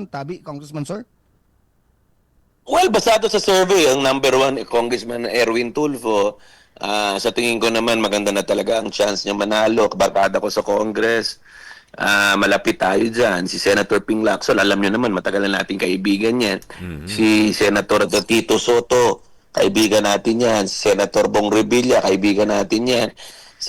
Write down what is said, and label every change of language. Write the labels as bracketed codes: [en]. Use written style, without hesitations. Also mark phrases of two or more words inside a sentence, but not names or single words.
[tl] Tabi, Congressman, sir? Well, basado sa survey, ang number 1, Congressman Erwin Tulfo, sa tingin ko naman maganda na talaga ang chance niya manalo. Kabarkada ko sa Congress. Malapit tayo dyan. Si Senator Ping Lacson, alam niyo naman, matagal na nating kaibigan yan. Si Senator Tito Soto, kaibigan natin yan. Si Senator Bong Revilla, kaibigan natin yan.